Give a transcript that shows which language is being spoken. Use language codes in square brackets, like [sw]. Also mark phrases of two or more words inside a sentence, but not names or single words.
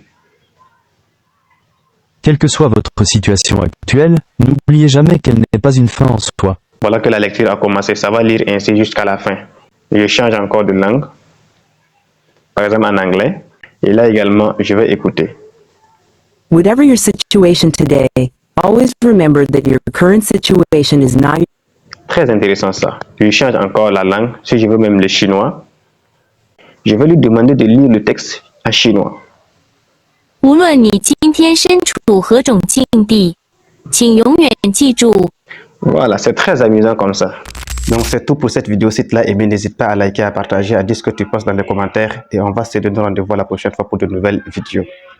[fr] Quelle que soit votre situation actuelle, n'oubliez jamais qu'elle n'est pas une fin en soi. Voilà que la lecture a commencé, ça va lire ainsi jusqu'à la fin. Je change encore de langue, par exemple en anglais, et là également, je vais écouter. [en] Whatever your situation today, always remember that your current situation is not... [fr] Très intéressant ça. Je change encore la langue, si je veux même le chinois. Je vais lui demander de lire le texte en chinois. [zh] 无论你今天身处何种境地，请永远记住。 [fr] Voilà, c'est très amusant comme ça. Donc c'est tout pour cette vidéo. Si tu l'as aimé, n'hésite pas à liker, à partager, à dire ce que tu penses dans les commentaires. Et on va se donner rendez-vous la prochaine fois pour de nouvelles vidéos.